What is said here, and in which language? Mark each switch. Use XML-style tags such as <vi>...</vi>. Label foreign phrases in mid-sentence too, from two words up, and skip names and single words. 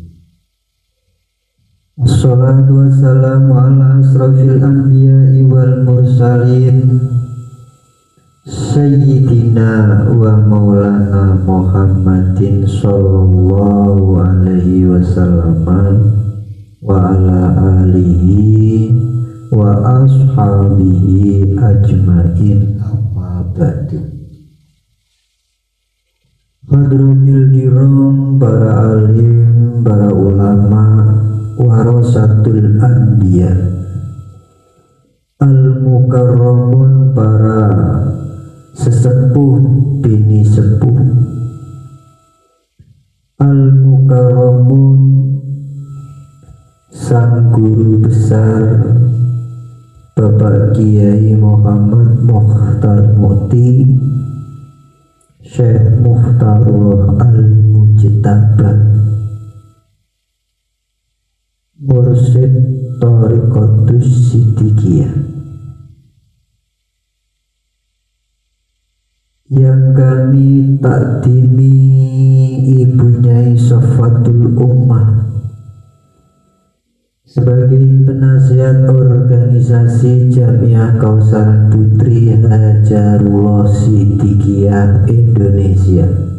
<ar>الصلاة والسلام على أشرف الأنبياء والمرسلين سيدنا ومولانا محمد صلى الله عليه وسلم وعلى آله وأصحابه أجمعين أما بعد. حضرات الكرام,</ar> <id>para alim, para ulama,</id> <ar>ورثة الأنبياء المكرمون,</ar> <id>para sesepuh bini sepuh, al-mukarramun, sang guru besar Bapak Kiai Muhammad Mukhtar Mukti Syekh Mukhtarullah Al-Mujtaba Mursyid Thariqatus Siddiqiyah yang kami takdimi ibunya Safatul Ummah sebagai penasihat organisasi Jamiah Kausaran Putri Hajarullah Siddiqiyah Indonesia,</id>